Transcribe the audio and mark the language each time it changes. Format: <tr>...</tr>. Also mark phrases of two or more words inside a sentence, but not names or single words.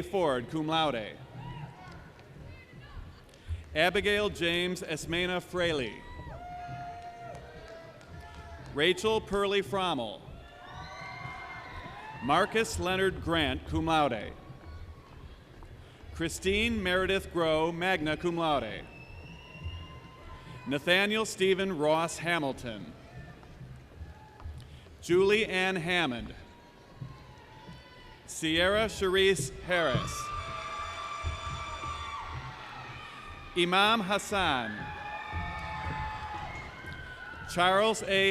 <en>Ford,</en> <la>cum laude,</la> <en>Abigail James Esmena Fraley, Rachel Pearlie Frommel, Marcus Leonard Grant,</en> <la>cum laude,</la> <en>Christine Meredith Groh,</en> <la>magna cum laude,</la> <en>Nathaniel Stephen Ross Hamilton, Julie Ann Hammond, Sierra Charisse Harris, Imam Hassan, Charles A.</en>